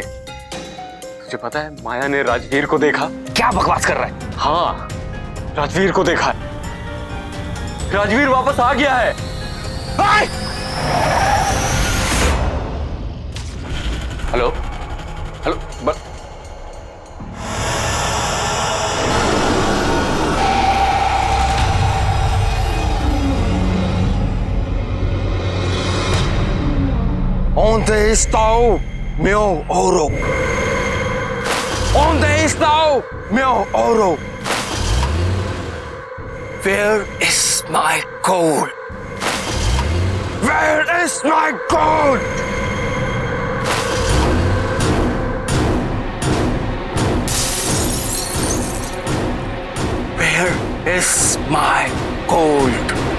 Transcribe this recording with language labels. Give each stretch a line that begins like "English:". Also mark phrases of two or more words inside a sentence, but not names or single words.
Hindi: तुझे पता है माया ने राजवीर को देखा। क्या बकवास कर रहा है? हाँ राजवीर को देखा है। राजवीर वापस आ गया है। हेलो हेलो
Portuguese: Onde está o meu ouro? Onde está o meu ouro?
English: Where is my gold? Where is my gold? Where is my gold?